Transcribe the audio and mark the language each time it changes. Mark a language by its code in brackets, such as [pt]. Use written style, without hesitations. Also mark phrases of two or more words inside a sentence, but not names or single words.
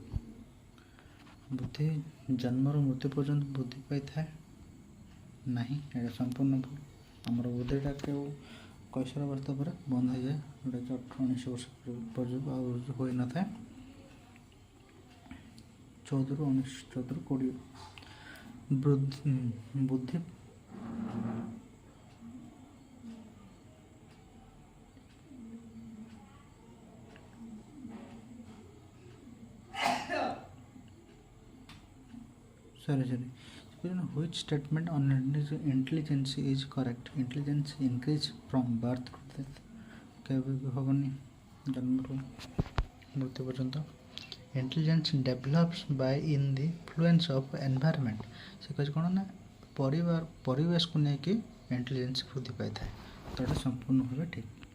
[or] ବୁଦ୍ଧି ଜନ୍ମରୁ ମୃତ୍ୟୁ ପର୍ଯ୍ୟନ୍ତ ବୃଦ୍ଧି ପାଇଥାଏ ନାହିଁ, ଏଇଟା ସମ୍ପୂର୍ଣ୍ଣ ଭୁଲ। ଆମର ବୁଦ୍ଧିଟା କେଉଁ କୈଶୋର ଅବସ୍ଥା ପରେ ବନ୍ଦ ହୋଇଯାଏ, ଯେଉଁଟାକି 18-19 ବର୍ଷ ପର୍ଯ୍ୟନ୍ତ ଆଉ ହୋଇନଥାଏ। 14 ରୁ 20 ବୁଦ୍ଧି [en] which statement on intelligence is correct? Intelligence increase from birth to death. [or] କେବେ ବି ହେବନି ଜନ୍ମରୁ ମୃତ୍ୟୁ ପର୍ଯ୍ୟନ୍ତ। [en] Intelligence develops by in the influence of environment. [or] ସେ କହିଛି କ'ଣ ନା ପରିବେଶକୁ ନେଇକି ଇଣ୍ଟେଲିଜେନ୍ସ ବୃଦ୍ଧି ପାଇଥାଏ। ତ ଏଇଟା ସମ୍ପୂର୍ଣ୍ଣ ଭାବେ ଠିକ୍।